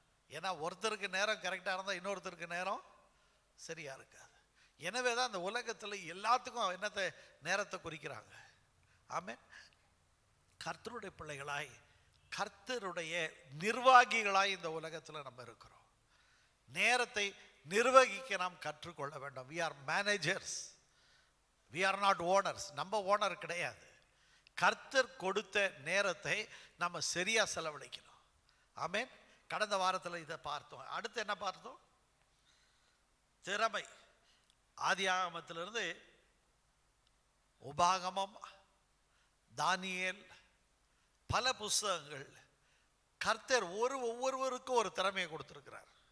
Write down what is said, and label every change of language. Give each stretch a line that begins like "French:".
Tamil: ஏன்னா ஒருத்தருக்கு நேரம் கரெக்டாக இருந்தால் இன்னொருத்தருக்கு நேரம் சரியாக இருக்காது. எனவே தான் அந்த உலகத்தில் எல்லாத்துக்கும் நேரத்தை குறிக்கிறாங்க. ஆமென். கர்த்தருடைய பிள்ளைகளாய், கர்த்தருடைய நிர்வாகிகளாய் இந்த உலகத்தில் நம்ம இருக்கிறோம். நேரத்தை நிர்வகிக்க நாம் கற்றுக்கொள்ள வேண்டும்.
English: we are managers, we are not owners.
Tamil: நம்ம ஓனர் கிடையாது. கர்த்தர் கொடுத்த நேரத்தை நம்ம சரியா செலவழிக்கணும். ஆமென். கடந்த வாரத்தில் இதை பார்த்தோம். அடுத்து என்ன பார்த்தோம்? திறமை. ஆதியாகமத்திலிருந்து உபாகமம், தானியேல், பல புஸ்தகங்கள் கர்த்தர் ஒவ்வொருவருக்கும் ஒரு திறமையை கொடுத்துருக்கிறார்.